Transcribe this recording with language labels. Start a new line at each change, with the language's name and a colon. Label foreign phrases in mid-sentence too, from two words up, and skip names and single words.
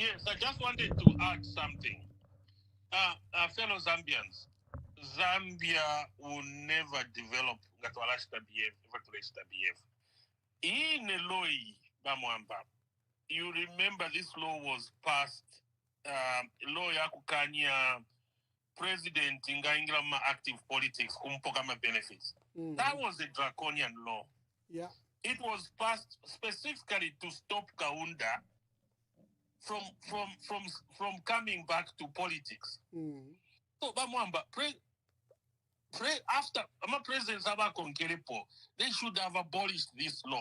English: Yes, I just wanted to add something. Fellow Zambians, Zambia will never develop in a law, you remember this law was passed, law
Bemba: ya kukanya president ingaingira
English: active politics kumpoka benefits. That was a draconian law. Yeah. It was passed specifically to stop Kaunda from coming back to politics. So Bamwamba, after President Zaba Konkerepo, they should have abolished this law.